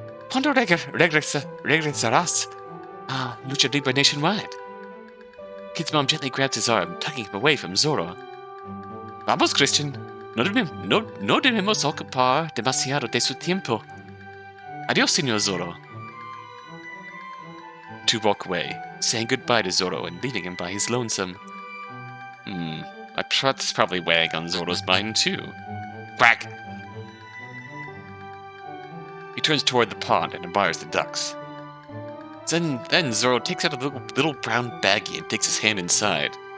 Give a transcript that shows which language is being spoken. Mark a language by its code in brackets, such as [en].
[es] ¿Cuándo regresarás a Lucha Libre Nationwide? [en] Kid's mom gently grabs his arm, tugging him away from Zorro. [es] Vamos, Christian. No debemos ocupar demasiado de su tiempo. Adiós, Senor Zorro. [en] Two walk away, saying goodbye to Zorro and leaving him by his lonesome. That's probably weighing on Zorro's mind, too. Quack! He turns toward the pond and admires the ducks. Then Zorro takes out a little brown baggie and digs his hand inside.